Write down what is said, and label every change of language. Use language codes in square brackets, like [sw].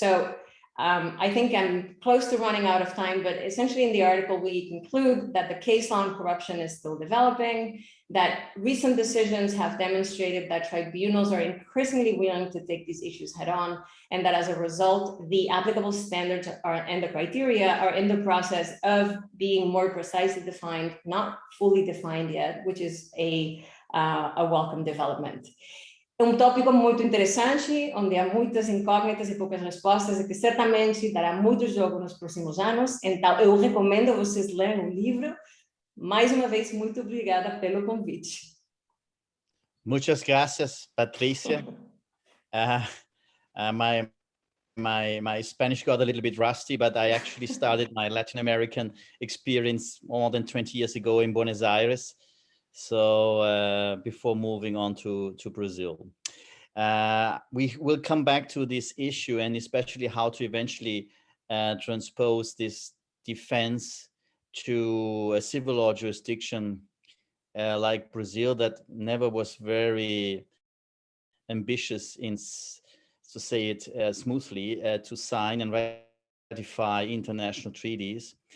[en] So I think I'm close to running out of time, but essentially in the article, we conclude that the case law on corruption is still developing, that recent decisions have demonstrated that tribunals are increasingly willing to take these issues head on, and that as a result, the applicable standards and the criteria are in the process of being more precisely defined, not fully defined yet, which is a welcome development. [pt] É tópico muito interessante, onde há muitas incógnitas e poucas respostas, e que certamente dará muito jogo nos próximos anos. Então, eu recomendo vocês lerem o livro. Mais uma vez, muito obrigada pelo convite. [es] Muchas gracias, Patricia. [en] My Spanish got a little bit rusty, but I actually started my Latin American experience more than 20 years ago in Buenos Aires. So before moving on to Brazil, we will come back to this issue, and especially how to eventually transpose this defense to a civil law jurisdiction like Brazil, that never was very ambitious in, to say it smoothly, to sign and ratify international treaties.